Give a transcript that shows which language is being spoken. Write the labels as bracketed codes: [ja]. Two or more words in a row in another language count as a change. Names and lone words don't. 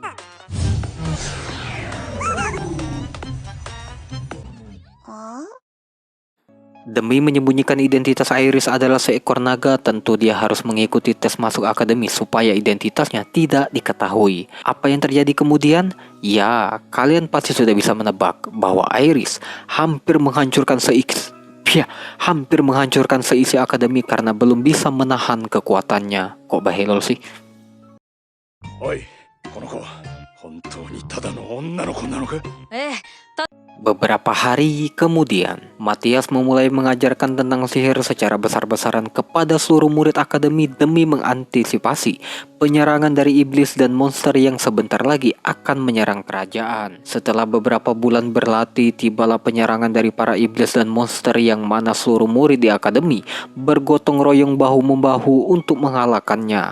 [id] Demi menyembunyikan identitas Aeris adalah seekor naga, tentu dia harus mengikuti tes masuk akademi supaya identitasnya tidak diketahui. Apa yang terjadi kemudian? Ya, kalian pasti sudah bisa menebak bahwa Aeris hampir menghancurkan seisi akademi karena belum bisa menahan kekuatannya. Kok bahelo sih? [ja] おい、この子は本当にただの女の子なのか？ [id] Beberapa hari kemudian, Matthias memulai mengajarkan tentang sihir secara besar-besaran kepada seluruh murid akademi demi mengantisipasi penyerangan dari iblis dan monster yang sebentar lagi akan menyerang kerajaan. Setelah beberapa bulan berlatih, tibalah penyerangan dari para iblis dan monster yang mana seluruh murid di akademi bergotong royong bahu-membahu untuk mengalahkannya.